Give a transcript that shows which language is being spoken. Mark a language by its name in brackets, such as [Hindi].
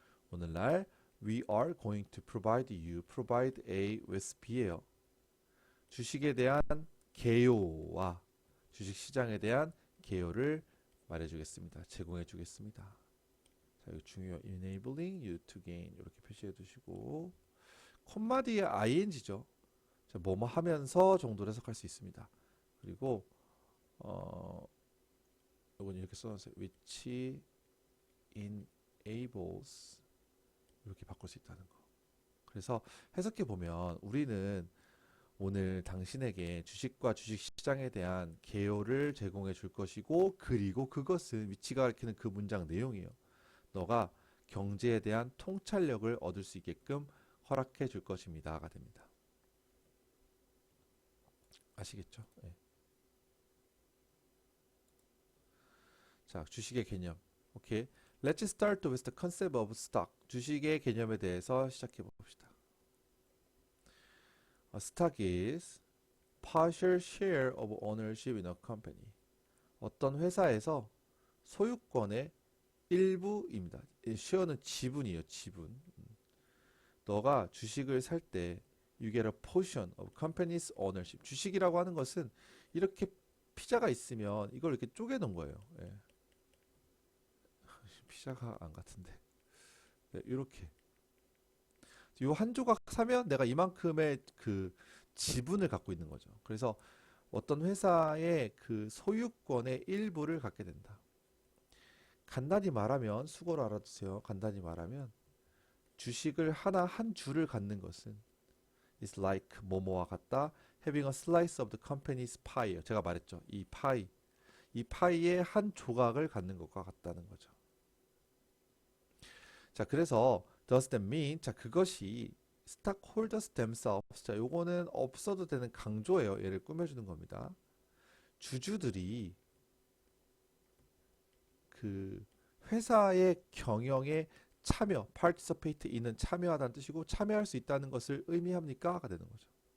[English] 오늘날 we are going to provide you provide A with B예요. [Korean] 주식에 대한 개요와 주식 시장에 대한 개요를 말해주겠습니다. 제공해주겠습니다. 자, 이거 중요해요. [English] enabling you to gain [Korean] 이렇게 표시해 두시고 콤마 뒤에 ing죠. 자, 뭐뭐 하면서 정도로 해석할 수 있습니다. 그리고 이건 이렇게 써놨어요. [English] which enables [Korean] 이렇게 바꿀 수 있다는 거. 그래서 해석해 보면 우리는 오늘 당신에게 주식과 주식시장에 대한 개요를 제공해 줄 것이고 그리고 그것은 위치가 가리키는 그 문장 내용이에요. 너가 경제에 대한 통찰력을 얻을 수 있게끔 허락해 줄 것입니다가 됩니다. 아시겠죠? 네. 자, 주식의 개념. 오케이. [English] Let's start with the concept of stock. [Korean] 주식의 개념에 대해서 시작해 봅시다. [English] A stock is partial share of ownership in a company. [Korean] 어떤 회사에서 소유권의 일부입니다. share는 지분이에요. 지분. 너가 주식을 살 때 [English] you get a portion of company's ownership. [Korean] 주식이라고 하는 것은 이렇게 피자가 있으면 이걸 이렇게 쪼개 놓은 거예요. 예. 피자가 안 같은데. 네, 이렇게. 이 한 조각 사면 내가 이만큼의 그 지분을 갖고 있는 거죠. 그래서 어떤 회사의 그 소유권의 일부를 갖게 된다. 간단히 말하면 수고로 알아두세요. 간단히 말하면 주식을 하나 한 주를 갖는 것은 [English] is like [Korean] 뭐뭐와 같다. [English] having a slice of the company's pie. [Korean] 제가 말했죠. 이 파이의 한 조각을 갖는 것과 같다는 거죠. 자, 그래서 [English] does that mean [Korean] 자, 그것이 [English] stockholders themselves [Korean] 자, 요거는 없어도 되는 강조예요. 얘를 꾸며주는 겁니다. 주주들이 그 회사의 경영에 참여, participate 있는 참여하다는 뜻이고 참여할 수 있다는 것을 의미합니까?가 되는 거죠.